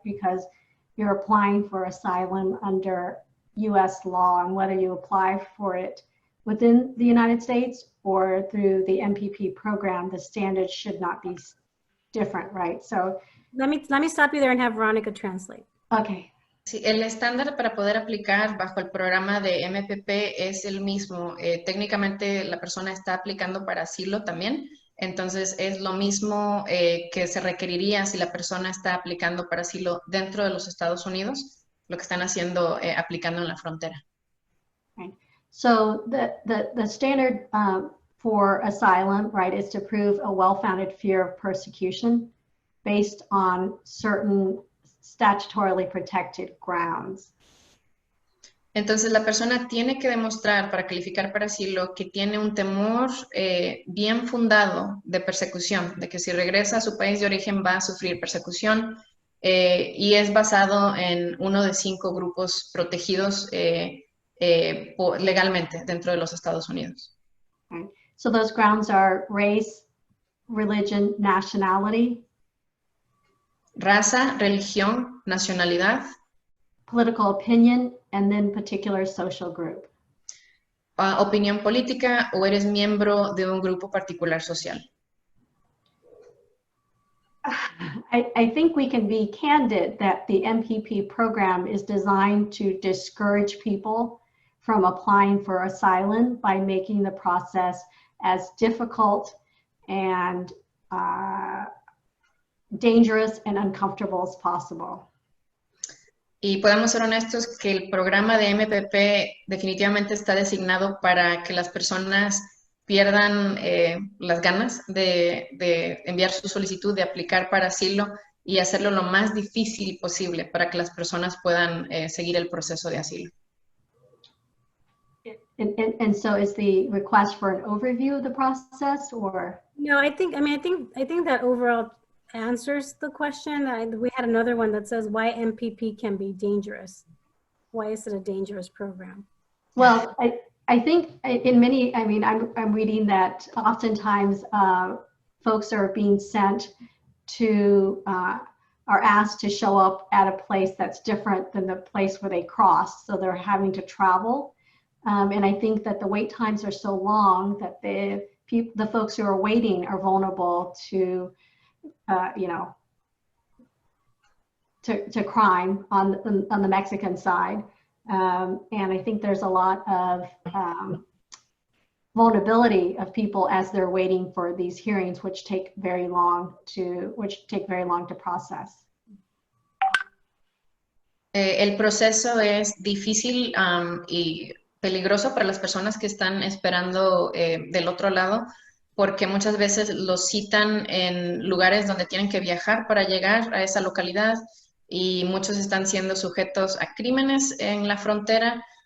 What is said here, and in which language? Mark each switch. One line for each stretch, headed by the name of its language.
English: Because you're applying for asylum under US law, and whether you apply for it within the United States or through the MPP program, the standards should not be different, right? So let me stop you there and have Veronica translate. Okay.
Spanish: Sí, el estándar para poder aplicar bajo el programa de MPP es el mismo. Técnicamente la persona está aplicando para asilo también, entonces es lo mismo que se requeriría si la persona está aplicando para asilo dentro de los Estados Unidos, lo que están haciendo aplicando en la frontera.
English: Right. So the standard for asylum, right, is to prove a well-founded fear of persecution based on certain statutorily protected grounds.
Spanish: Entonces la persona tiene que demostrar para calificar para asilo que tiene un temor bien fundado de persecución, de que si regresa a su país de origen va a sufrir persecución y es basado en uno de 5 grupos protegidos legalmente dentro de los Estados Unidos.
English: Right. So those grounds are race, religion, nationality,
Spanish: Raza, religión, nacionalidad,
English: political opinion, and then particular social group.
Spanish: opinión política o eres miembro de un grupo particular social.
English: I think we can be candid that the MPP program is designed to discourage people from applying for asylum by making the process as difficult and dangerous and uncomfortable as possible.
Spanish: Y podemos ser honestos que el programa de MPP definitivamente está designado para que las personas pierdan las ganas de enviar su solicitud, de aplicar para asilo y hacerlo lo más difícil posible para que las personas puedan seguir el proceso de asilo.
English: And so is the request for an overview of the process, or? No, I think that overall answers the question. We had another one that says why MPP can be dangerous. Why is it a dangerous program? Well, I think in many, I mean, I'm reading that oftentimes folks are being sent to, are asked to show up at a place that's different than the place where they crossed. So they're having to travel. And I think that the wait times are so long that the folks who are waiting are vulnerable to, you know, to crime on the Mexican side. And I think there's a lot of vulnerability of people as they're waiting for these hearings, which take very long to process.
Spanish: El proceso es difícil y peligroso para las personas que están esperando del otro lado, porque muchas veces los citan en lugares donde tienen que viajar para llegar a esa localidad y muchos están siendo sujetos a crímenes en la frontera.